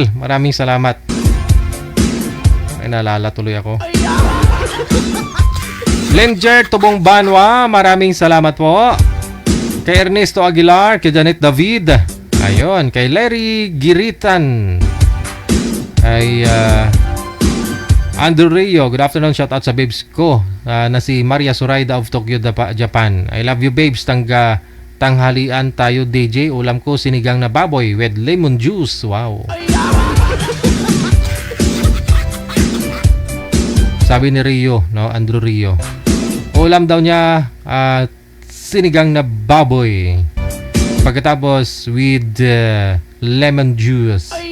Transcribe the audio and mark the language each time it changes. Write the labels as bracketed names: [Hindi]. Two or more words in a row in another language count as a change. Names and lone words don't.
[Filipino] Maraming salamat. Ay, naalala tuloy ako. Lenger Tubong Banwa. Maraming salamat po. Kay Ernesto Aguilar. Kay Janet David. Ayun. Kay Larry Giritan. Kay Andrew Rio, [English] good afternoon, shout out [Filipino] sa babes ko na si Maria Suraida of Tokyo, Japan. [English] I love you babes, [Filipino] tanghalian tayo DJ, ulam ko sinigang na baboy [English] with lemon juice. [Filipino] Wow. Sabi ni Rio, no, Andrew Rio, ulam daw niya sinigang na baboy, pagkatapos [English] with lemon juice.